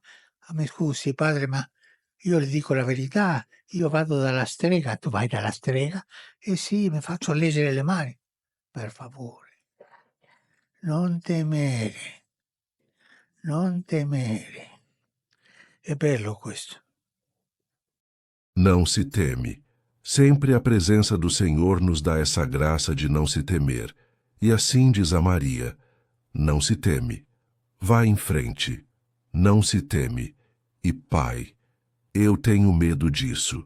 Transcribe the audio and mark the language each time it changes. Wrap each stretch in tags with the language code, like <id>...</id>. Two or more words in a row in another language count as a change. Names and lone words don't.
<it>Ah, mi scusi padre, ma io le dico la verità, io vado dalla strega, tu vai dalla strega? Eh sì, mi faccio leggere le mani. Per favore, non temere, non temere. È bello questo.</it> <pt>Não se teme. Sempre a presença do Senhor nos dá essa graça de não se temer. E assim diz a Maria: não se teme. Vá em frente. Não se teme. E Pai, eu tenho medo disso.</pt>